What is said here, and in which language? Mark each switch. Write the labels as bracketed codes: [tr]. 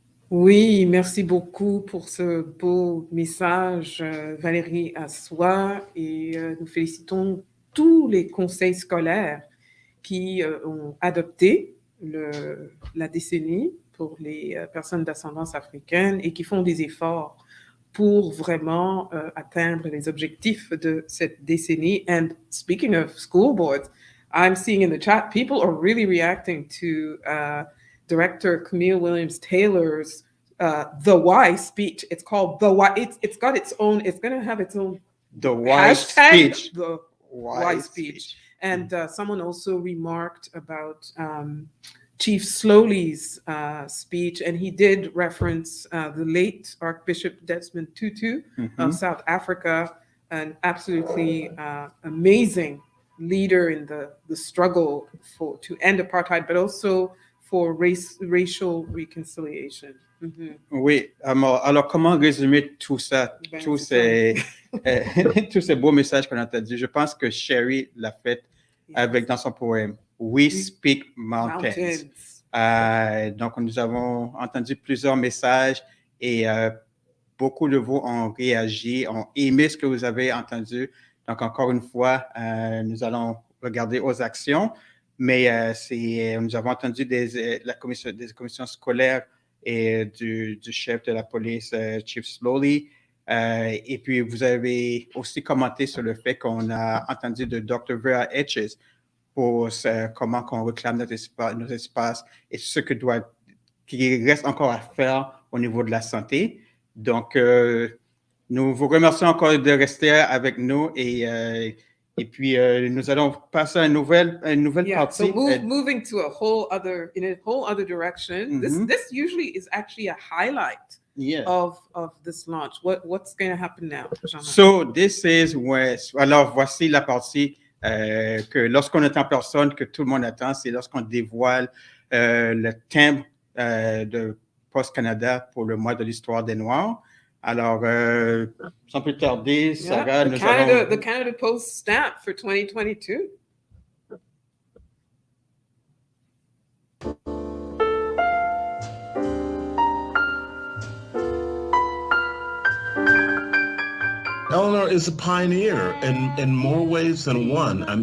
[fr] Oui, merci beaucoup pour ce beau message, Valérie Assois, et nous félicitons tous les conseils scolaires qui ont adopté la décennie pour les personnes d'ascendance africaine et qui font des efforts pour vraiment atteindre les objectifs de cette décennie. [en] And speaking of school boards, I'm seeing in the chat, people are really reacting to Director Camille Williams-Taylor's The Why speech. It's called The Why. It's got its own, it's going to have its own The Why hashtag, speech. The Why speech. And someone also remarked about Chief Slowly's speech, and he did reference the late Archbishop Desmond Tutu of South Africa, an absolutely amazing leader in the struggle to end apartheid, but also for racial reconciliation. [fr] Oui, alors comment résumer tout ça, tous ces beaux messages qu'on a entendus? Je pense que Sherry l'a fait avec dans son poème We Speak Mountains. Donc, nous avons entendu plusieurs messages et beaucoup de vous ont réagi, ont aimé ce que vous avez entendu. Donc, encore une fois, nous allons regarder aux actions, mais nous avons entendu des commissions scolaires et du chef de la police, Chief Slowly. Et puis, vous avez aussi commenté sur le fait qu'on a entendu de Dr. Vera Etches pour comment on réclame nos espaces et ce qui reste encore à faire au niveau de la santé. Donc, nous vous remercions encore de rester avec nous et puis nous allons passer à une nouvelle partie. [en] So moving to a whole other direction. This usually is actually a highlight of this launch. What's going to happen now? So this is where, [fr] alors voici la partie que lorsqu'on est en personne, que tout le monde attend, c'est lorsqu'on dévoile le thème de Post-Canada pour le mois de l'histoire des Noirs. Alors, sans plus tarder, Sarah, nous allons... [en] The Canada Post stamp for 2022. Eleanor is a pioneer in more ways than one.